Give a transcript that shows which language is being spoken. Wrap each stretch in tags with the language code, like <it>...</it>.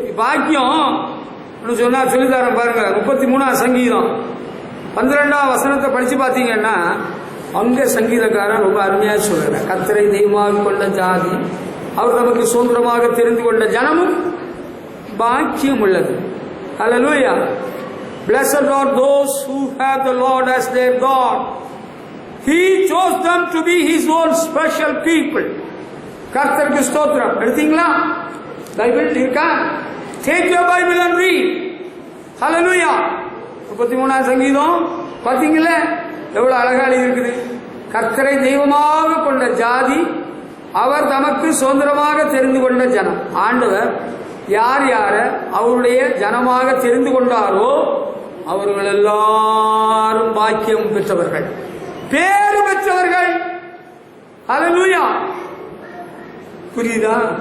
<ta>பாக்கியம் சொன்னா சொல்லித்தாரன் பாருங்க. 33ஆம் சங்கீதம் 12ஆம் வசனத்தை படிச்சு பாத்தீங்கன்னா அங்க சங்கீதக்காரன் ரொம்ப அருமையா சொல்ற, கர்த்தரை தெய்வமாக கொண்ட ஜாதி, அவர் நமக்கு சுதந்திரமாக தெரிந்து கொண்ட ஜனமும் பாக்கியம் உள்ளது. ஹல்லேலூயா.</ta> <en>Blessed are those who have the Lord as their God. He chose them to be His own special people.</en> <ta>கர்த்தருக்கு ஸ்தோத்திரம். எடுத்தீங்களா? பைபிள் இருக்கா?</ta> <en>Take your Bible and read. Hallelujah.</en> <ta>33ஆம் சங்கீதம் பாத்தீங்களா எவ்வளவு அழகா இருக்குது. கர்த்தரை தெய்வமாக கொண்ட ஜாதி, அவர் தமக்கு சுதந்திரமாக தெரிந்து கொண்ட ஜனம். ஆண்டவர் யார் யார அவருடைய ஜனமாக தெரிந்து கொண்டாரோ அவர்கள் எல்லாரும் பாக்கியம் பெற்றவர்கள், பேறு பெற்றவர்கள். ஹல்லேலூயா. புரியுதா?</ta>